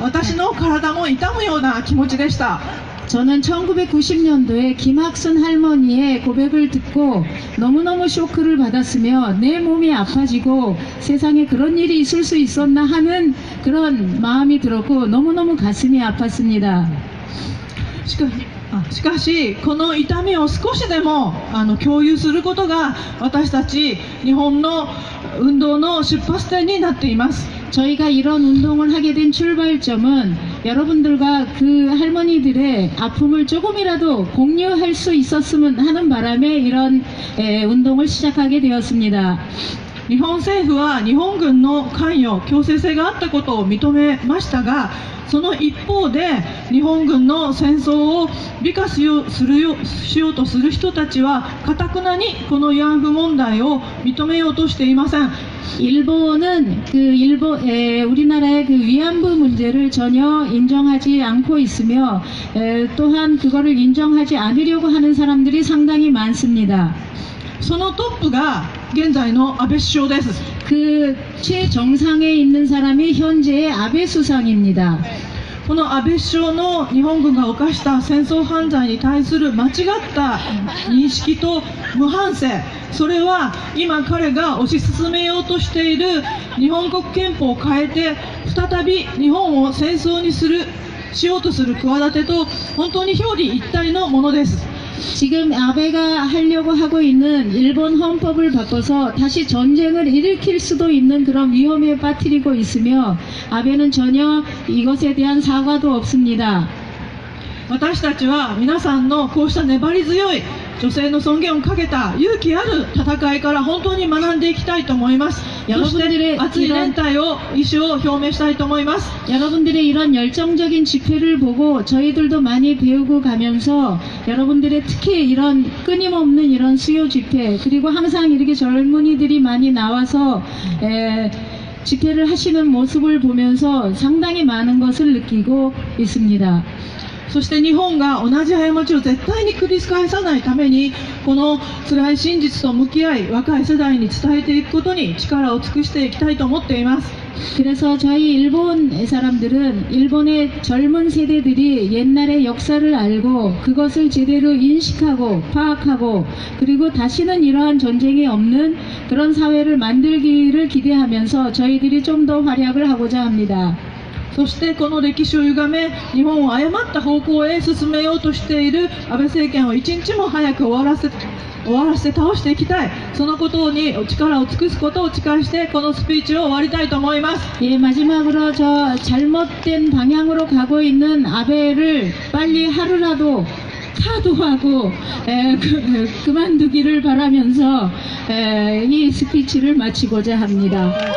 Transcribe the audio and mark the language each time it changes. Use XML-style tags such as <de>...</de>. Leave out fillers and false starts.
<ja>私の体も痛むような気持ちでした。</ja> <ko>저는 1990년도에 김학순 할머니의 고백을 듣고 너무너무 쇼크를 받았으며 내 몸이 아파지고 세상에 그런 일이 있을 수 있었나 하는 그런 마음이 들었고 너무너무 가슴이 아팠습니다.</ko> <ja>しかしこの痛みを少しでも共有することが私たち日本の運動の出発点になっています。</ja> <ko>저희가 이런 운동을 하게 된 출발점은 여러분들과 그 할머니들의 아픔을 조금이라도 공유할 수 있었으면 하는 바람에 이런 운동을 시작하게 되었습니다.</ko> <ja>日本政府は日本軍の関与、強制性があったことを認めましたが、その一方で日本軍の戦争を美化しようとする人たちは頑なにこの慰安婦問題を認めようとしていません。</ja> <ko>일본은 우리나라의 그 위안부 문제를 전혀 인정하지 않고 있으며 또한 그거를 인정하지 않으려고 하는 사람들이 상당히 많습니다.</ko> <ja>そのトップが現在の安倍首相です。</ja> <ko>그 최정상에 있는 사람이 현재의 아베 수상입니다.</ko> <ja>この安倍首相の日本軍が犯した戦争犯罪に対する間違った認識と無反省、それは今彼が推し進めようとしている日本国憲法を変えて再び日本を戦争にしようとする企てと本当に表裏一体のものです。</ja> <ko>지금 아베가 하려고 하고 있는 일본 헌법을 바꿔서 다시 전쟁을 일으킬 수도 있는 그런 위험에 빠뜨리고 있으며 아베는 전혀 이것에 대한 사과도 없습니다.</ko> <ja>私たちは皆さんのこうした粘り強い女性の尊厳をかけた勇気ある戦いから本当に学んでいきたいと思います。そして熱い連帯を意思を表明したいと思います。</ja> <ko>여러분들의 이런 열정적인 집회를 보고 저희들도 많이 배우고 가면서 여러분들의 특히 이런 끊임없는 이런 수요 집회 그리고 항상 이렇게 젊은이들이 많이 나와서 집회를 하시는 모습을 보면서 상당히 많은 것을 느끼고 있습니다.</ko> <ja>そして日本が同じ過ちを絶対に繰り返さないためにこの辛い真実と向き合い若い世代に伝えていくことに力を尽くしていきたいと思っています。</ja> <ko>그래서 저희 일본 사람들은 일본의 젊은 세대들이 옛날의 역사를 알고 그것을 제대로 인식하고 파악하고 그리고 다시는 이러한 전쟁이 없는 그런 사회를 만들기를 기대하면서 저희들이 좀 더 활약을 하고자 합니다.</ko> <ja>そしてこの歴史を歪め日本を誤った方向へ進めようとしている安倍政権を一日も早く終わらせて倒していきたい、そのことに力を尽くすことを誓いしてこのスピーチを終わりたいと思います。</ja> <ko>예, 마지막으로 저 잘못된 방향으로 가고 있는 아베를 빨리 하루라도 사도하고 그만두기를 바라면서 이 스피치를 마치고자 합니다.</ko>